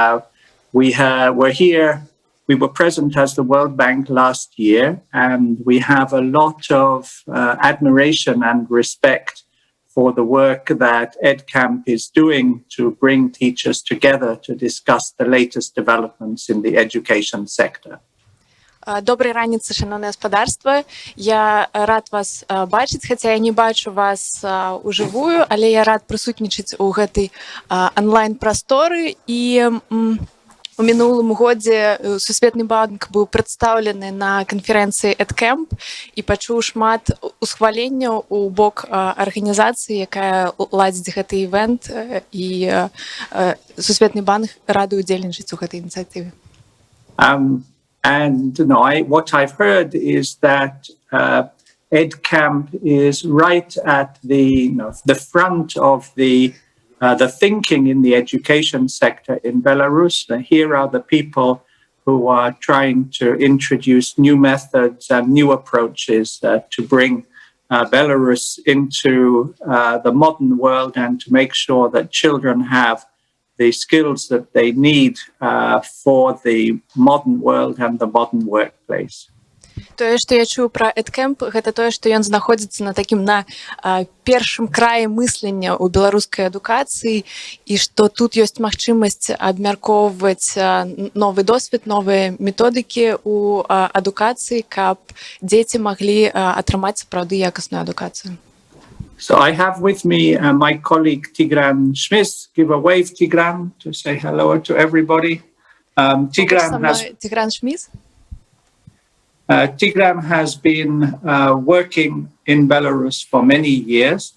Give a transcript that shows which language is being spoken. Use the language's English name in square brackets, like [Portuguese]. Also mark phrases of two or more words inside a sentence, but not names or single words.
[English] We were present as the World Bank last year, and we have a lot of admiration and respect for the work that EdCamp is doing to bring teachers together to discuss the latest developments in the education sector. [Belarusian] Доброй раніцы, шановне гаспадарства. Я рад вас бачыць, хаця я не бачу вас ужывую, але я рад прысутнічаць у гэтай онлайн-прасторы. І у мінулым годзе Сусветны банк быў прадстаўлены на канферэнцыі EdCamp і пачуў шмат усхваленняў у бок арганізацыі, якая ладзіць гэты івент, і Сусветны банк рады ўдзельнічаць у гэтай ініцыятыве. [English] And what I've heard is that EdCamp is right at the front of the thinking in the education sector in Belarus. Here are the people who are trying to introduce new methods and new approaches to bring Belarus into the modern world and to make sure that children have the skills that they need for the modern world and the modern workplace. [Belarusian] Тое, што я чую пра EdCamp, гэта тое, што ён знаходзіцца на такім першым краі мыслення ў беларускай адукацыі і што тут ёсць магчымасць абмяркоўваць новы досвед, новыя методыкі ў адукацыі, каб дзеці маглі атрымаць сапраўды якасную адукацыю. [English] So I have with me my colleague Tigran Schmiss. Give a wave, Tigran, to say hello to everybody. Tigran has been working in Belarus for many years.